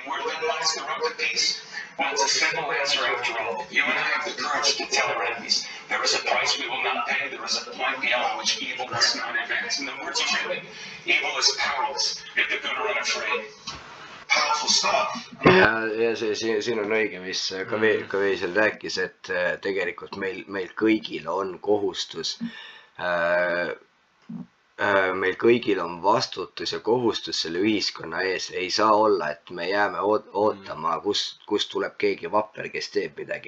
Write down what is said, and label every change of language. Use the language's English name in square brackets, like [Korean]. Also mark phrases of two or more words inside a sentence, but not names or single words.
[English] Where then lies the road to peace? Well, it's a simple answer after all. You and I have the courage to tell our enemies there is a price we will not pay. There is a point beyond which evil must not advance. In the words of Ridley, evil is powerless if the good are unafraid. Powerful stuff. [Estonian] Ja siin on õige, mis ka Veisel rääkis, et tegelikult meil kõigil on kohustus, meil kõigil on vastutus ja kohustus selle ühiskonna ees. Ei saa olla, et me jääme ootama, kust tuleb keegi vapper, kes teeb midagi.